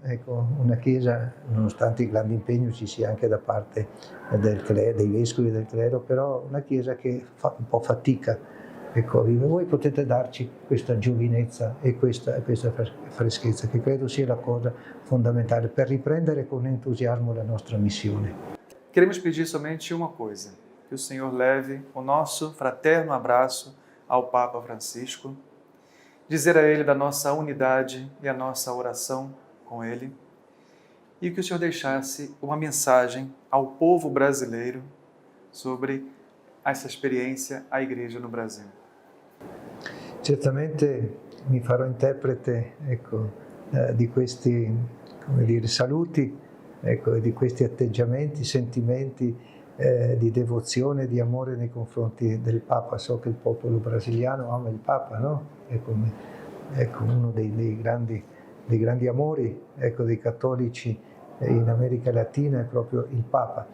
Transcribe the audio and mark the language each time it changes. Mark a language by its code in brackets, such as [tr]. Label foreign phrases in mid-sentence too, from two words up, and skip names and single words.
[it] Ecco, una Chiesa, nonostante il grande impegno ci sia anche da parte dei vescovi del clero, però una Chiesa che fa un po' fatica, ecco, a vivere. Voi potete darci questa giovinezza e questa freschezza, che credo sia la cosa fondamentale per riprendere con entusiasmo la nostra missione. [pt] Queremos pedir somente uma coisa, que o Senhor leve o nosso fraterno abraço ao Papa Francisco, dizer a ele da nossa unidade e a nossa oração com ele, e que o Senhor deixasse uma mensagem ao povo brasileiro sobre essa experiência, a Igreja no Brasil. [it] Certamente mi farò interprete, ecco, di questi, come dire, saluti, ecco, e di questi atteggiamenti, sentimenti di devozione, di amore nei confronti del Papa. So che il popolo brasiliano ama il Papa, no? Ecco, uno dei grandi amori, ecco, dei cattolici in America Latina è proprio il Papa.